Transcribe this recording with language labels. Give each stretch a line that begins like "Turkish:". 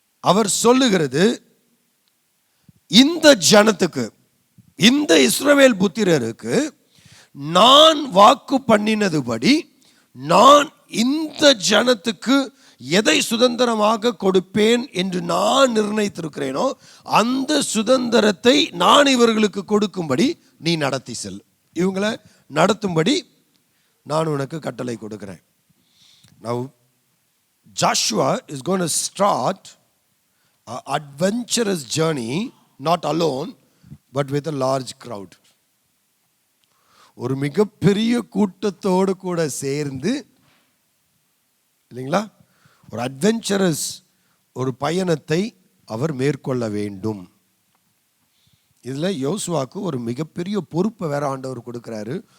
Tamil: அவர் சொல்லுகிறது, இந்த ஜனத்துக்கு, இந்த இஸ்ரவேல் புத்திரருக்கு நான் வாக்கு பண்ணினதுபடி நான் இந்த ஜனத்துக்கு எதை சுதந்திரமாக கொடுப்பேன் என்று நான் நிர்ணயித்திருக்கிறேனோ அந்த சுதந்திரத்தை நான் இவர்களுக்கு கொடுக்கும்படி நீ நடத்தி செல். இவங்களை நடத்தும்படி நான் உனக்கு கட்டளை கொடுக்கிறேன்.
English: Now Joshua is going to start an adventurous journey, not alone but with a large crowd.
Tamil: ஒரு மிகப்பெரிய கூட்டத்தோடு கூட சேர்ந்து, இல்லைங்களா, ஒரு அட்வென்ச்சரஸ் ஒரு பயணத்தை அவர் மேற்கொள்ள வேண்டும். இதுல யோசுவாக்கு ஒரு மிகப்பெரிய பொறுப்பை வேற ஆண்டவர் கொடுக்கிறாரு.